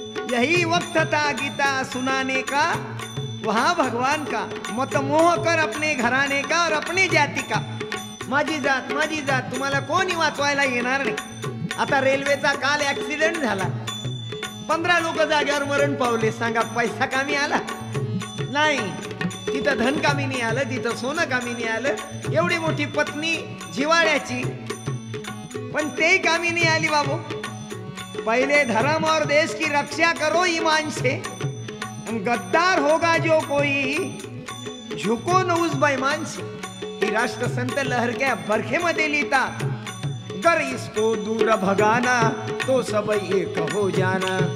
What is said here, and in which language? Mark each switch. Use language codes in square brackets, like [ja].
[hi] यही वक्त था गीता सुनाने का वहां भगवान का. मत मोह कर अपने घराने का और अपने जाती का. [mr] माझी जात, माझी जात, तुम्हाला कोणी वाचवायला येणार नाही. आता रेल्वेचा काल ऍक्सिडेंट झाला, 15 लोक जाग्यावर मरण पावले. सांगा, पैसा कामी आला नाही, तिथं धन कामी नाही आलं, तिथं सोनं कामी नाही आलं. एवढी मोठी पत्नी जिवाळ्याची, पण ते कामी नाही आली. [hi] बाबू, पहले धर्म और देश की रक्षा करो ईमान से, गद्दार होगा जो कोई, झुको न उस बेईमान से. [mr] ही राष्ट्रसंत लहरक्या बरखेमध्ये लिहितात. [hi] कर इसको दूर भगाना, तो सब एक हो जाना.